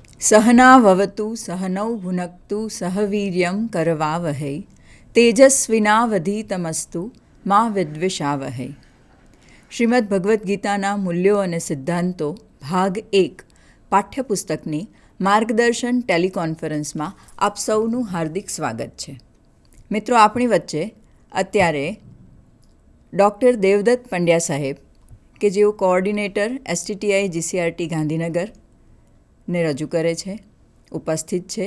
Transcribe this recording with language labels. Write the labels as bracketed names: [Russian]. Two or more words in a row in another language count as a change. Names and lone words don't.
[Sanskrit] सहनाववतु सहनौ भुनक्तु सह वीर्यं करवावहै तेजस्विनावधीतमस्तु मा विद्विषावहै. [Gujarati] શ્રીમદ ભગવદ્ ગીતાના મૂલ્યો અને સિદ્ધાંતો ભાગ 1 પાઠ્યપુસ્તકની માર્ગદર્શન ટેલિકોન્ફરન્સમાં આપ સૌનું હાર્દિક સ્વાગત છે. મિત્રો, આપણી વચ્ચે અત્યારે ડૉક્ટર દેવદત્ત પંડ્યા સાહેબ, કે જેઓ કોઓર્ડિનેટર STTI GCRT ગાંધીનગરને રજૂ કરે છે, ઉપસ્થિત છે.